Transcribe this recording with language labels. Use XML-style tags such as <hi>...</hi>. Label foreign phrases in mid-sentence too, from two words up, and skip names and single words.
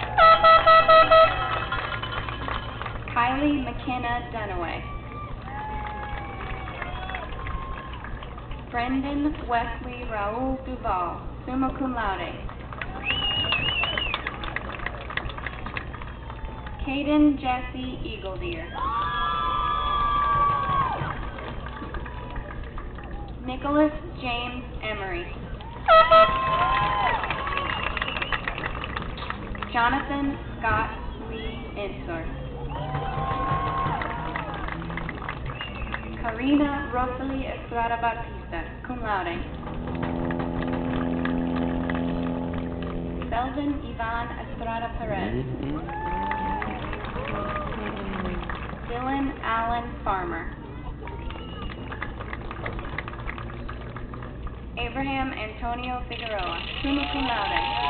<en>Kylie McKenna Dunaway. Brendan Wesley Raul Duval,</en> <la>summa cum laude.</la> <en>Caden Jesse Eagledeer. Nicholas James Emery. Jonathan Scott Lee Ensor. Karina Rosalie Estrada Bautista,</en> <la>cum laude.</la> <en>Belvin Ivan Estrada Perez. Dylan Allen Farmer. Abraham Antonio Figueroa,</en> <la>summa cum laude.</la>